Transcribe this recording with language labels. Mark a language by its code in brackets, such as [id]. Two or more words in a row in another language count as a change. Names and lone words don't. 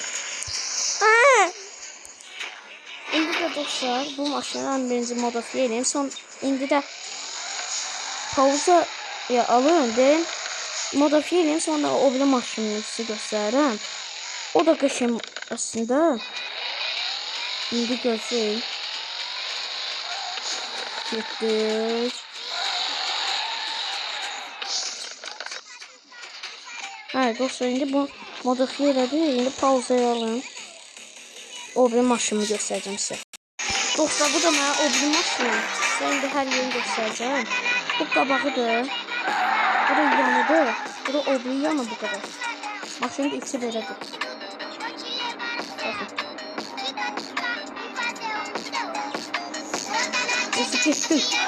[az] İndi de dostlar bu maşını birinci modifiye edeyim. İndi de pauza alın deyin. Modifiye edeyim sonra o bir maşını [tr] size göstereyim. [az] O da qəşəng aslında. İndi gözləyin. Getdik. Evet dostlar indi bu modifiye elədi. İndi pauzaya alın. O bir maşını [tr] göstereceğim size. [az] Dostlar bu da mənə o bir maşını. [tr] Size her yeri göstereceğim. [az] Bu qabağıdır. Bu da yanıdır. Bu da o bir yanı [tr] bu kadar. [az] Maşının da içi belədir. [tr] Bakın. Neyse geçtim.